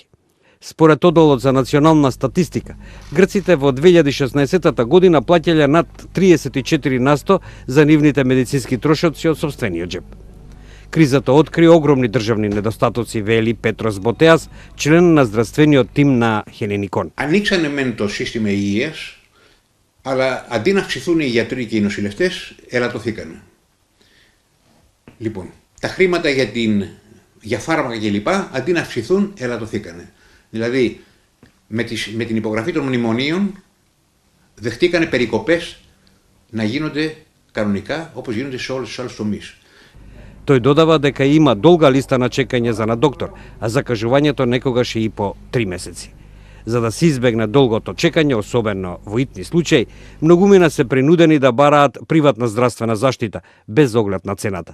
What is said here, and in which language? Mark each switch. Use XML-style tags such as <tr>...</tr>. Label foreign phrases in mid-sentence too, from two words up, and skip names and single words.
<mk>Според Одолот за национална статистика, грците во 2016 година плаќале над 34% за нивните медицински трошоци од сопствениот джеб. Кризата откри огромни државни недостатоци, вели Πέτρος Μποτέας, член на здравствениот тим на Χελινικόν.</mk> <el>Ανοίξανε μεν το σύστημα υγείας, αλλά αντί να αυξηθούν οι γιατροί και οι νοσηλευτές, ελαττωθήκανε. Λοιπόν, τα χρήματα για φάρμακα κλπ. Αντί να αυξηθούν, ελαττωθήκανε. Δηλαδή, με την υπογραφή των μνημονίων, δεχτήκανε περικοπές να γίνονται κανονικά, όπως γίνονται σε όλους τους άλλους τομείς.</el> <mk>Тој додава дека има долга листа на чекање за на доктор, а закажувањето некогаш е и по 3 месеци. За да се избегне долгото чекање, особено во итни случаи, многумина се принудени да бараат приватна здравствена заштита, без оглед на цената.</mk>